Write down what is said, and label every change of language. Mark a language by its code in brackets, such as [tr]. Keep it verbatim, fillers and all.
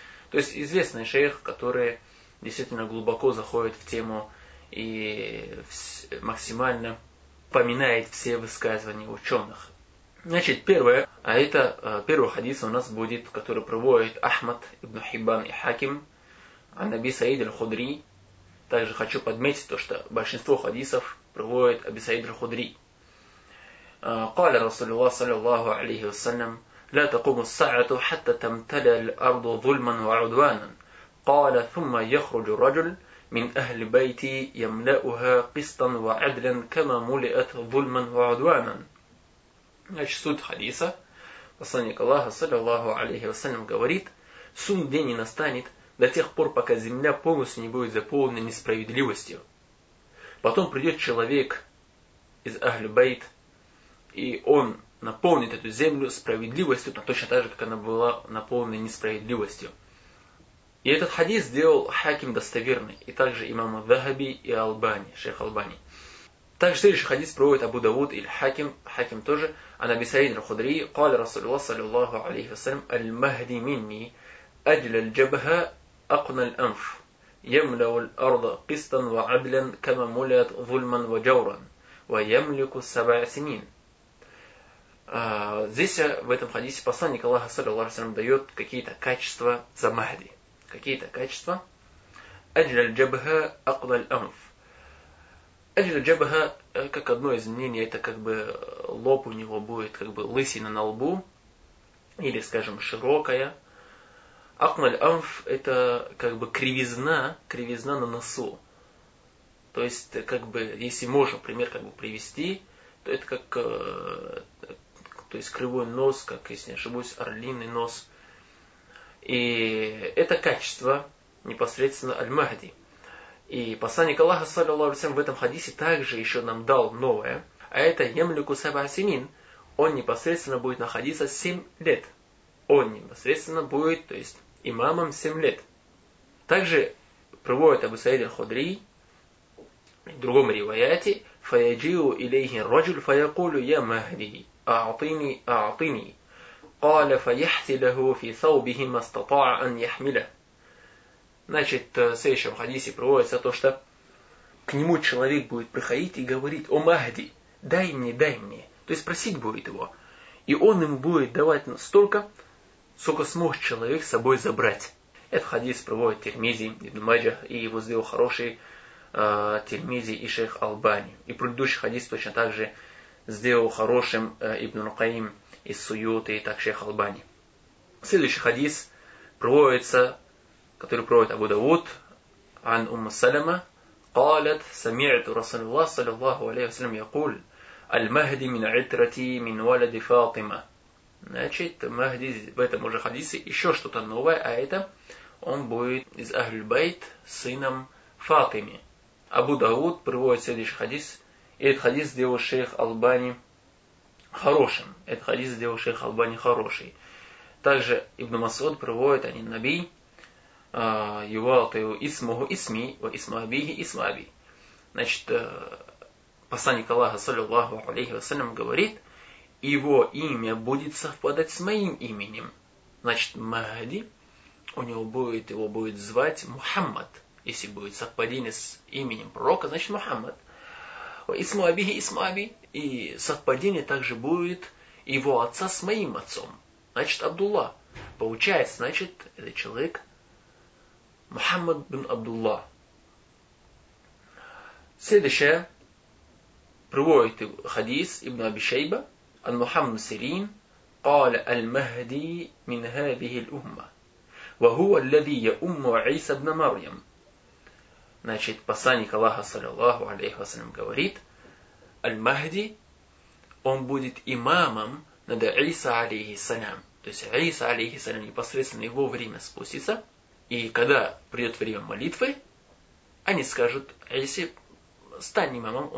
[ru] То есть известный шейх, который действительно глубоко заходит в тему и максимально поминает все высказывания ученых. Значит, первое, а это первый хадис у нас будет, который приводит Ахмад, Ибн Хиббан и Хаким, Анаби Саид аль-Худри. Также хочу подметить то, что большинство хадисов приводит Аби Саид аль-Худри. [ar] قال رسول الله صلى الله عليه وسلم لا تقوم الساعة حتى تمتلئ الأرض ظلما وعدوانا قال ثم يخرج الرجل من أهل بيتي يملأها قسطا وعدلا كما ملئت ظلما وعدوانا. [ru] Значит, суть хадиса, посланник Аллаха саллаллаху алейхи вассалям говорит: суд день не настанет до тех пор, пока земля полностью не будет заполнена несправедливостью. Потом придет человек из Ахлю Байт, и он наполнит эту землю справедливостью, точно так же, как она была наполнена несправедливостью. И этот хадис сделал Хаким достоверный, и также имам Захаби и Албани, шейх Албани. Также следующий хадис проводит Абу Давуд и Хаким, Хаким тоже, Анаби Саид аль-Худри, [ar] قال رسول الله صلى الله عليه وسلم المهدي مني أجل الجبهة أقنى الأنف يملأ الأرض قسطا وعدلا كما ملأت ظلما وجورا ويملك سبع سنين. [ru] Здесь, в этом хадисе, посланник Аллаха саллаллаху алейхи ва саллям дает какие-то качества за Махди. Какие-то качества. Аджля аль-джабха акла аль-амф. Аджля аль-джабха, как одно из мнений, это как бы лоб у него будет, как бы лысина на лбу, или, скажем, широкая. Акла аль-амф, это как бы кривизна, кривизна на носу. То есть, как бы, если можно, пример, как бы привести, то это как... То есть кривой нос, как, если не ошибаюсь, орлиный нос. И это качество непосредственно аль-Махди. И посланник Аллаха саллаллаху алейхи ва саллям в этом хадисе также еще нам дал новое. А это ямлику саб'а синин. Он непосредственно будет находиться семь лет. Он непосредственно будет, то есть, имамом семь лет. Также приводит Абу Саид аль-Худри в другом риваяте: [ar] «Фаяджиу илейхи раджуль фаякулю я Махди». أعطني أعطني قال فيحتله في ثوبه ما استطاع أن يحمله. [ru] Значит, в следующем хадисе приводится то, что к нему человек будет приходить и говорить: «О Махди, дай мне, дай мне». То есть просить будет его. И он ему будет давать столько, сколько сможет человек с собой забрать. Этот хадис приводит Тирмизи, Ибн Маджа, и его сделал хороший э, Тирмизи и шейх Албани. И предыдущий хадис точно так же сделал хорошим э, Ибн Рукаим из Суюты и так шейх Албани. Следующий хадис приводится, который проводит Абу Давуд, [ar] عن أم سلمة قالت سمعت رسول الله صلى الله عليه وسلم يقول المهدي من عترتي من ولد فاطمة. [ru] Значит, Махди в этом уже хадисе еще что-то новое, а это он будет из Ахль-Байт сыном Фатимы. Абу Давуд приводит следующий хадис. И этот хадис сделал шейх Албани хорошим. Этот хадис сделал шейх Албани хороший. Также Ибн Масуд приводит [ar] ани Наби юалтаю исмуху исми ва исмабихи исмаби. [ru] Значит, посланник Аллаха саллаллаху алейхи ва саллям говорит: его имя будет совпадать с моим именем. Значит, Махди, у него будет, его будет звать Мухаммад. Если будет совпадение с именем пророка, значит Мухаммад. [ar] Исму Абихи Исму Аби. [ru] И совпадение также будет его отца с моим отцом. Значит, Абдулла. Получается, значит, это человек Мухаммад бин Абдулла. Следующее приводит хадис Ибн Аби Шайба ан Мухаммад Сирин [ar] قال المهدي من هذه الأمة وهو الذي يؤم عيسى بن مريم. [ru] Значит, посланник Аллаха саллаллаху алейхи вассалям говорит: аль-Махди, он будет имамом над Иса алейхиссалям. То есть Иса алейхиссалям непосредственно его время спустится, и когда придет время молитвы, они скажут Исе: стань имамом.